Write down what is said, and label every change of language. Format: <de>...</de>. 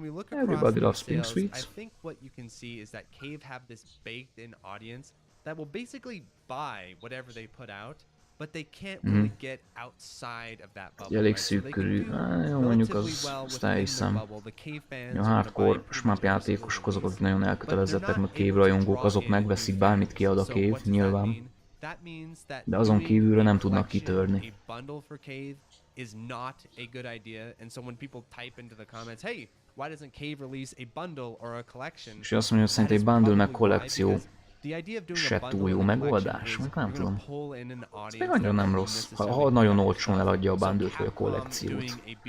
<en>Everybody loves pink sweets. I think what you can see is that Cave have this baked in audience that will basically buy whatever they put out, but they can't really get outside of that bubble.</en> <hu>Elég szűk körül. Jó, mondjuk azt elhiszem. A hardcore Shmup játékosok azok, akik nagyon elkötelezettek, meg Cave rajongók, azok megveszik bármit kiad a Cave, nyilván. De azon kívülre nem tudnak kitörni.</hu> <en>Is not a good idea, and so when people type into the comments, hey, why doesn't Cave release a bundle or a collection?</en> <hu>És azt mondja, hogy szerint egy bundle meg kollekció se túl jó megoldás, meg nem tudom. Ez még annyira nem rossz, ha nagyon olcsón eladja a bundle-t vagy a kollekciót.</hu>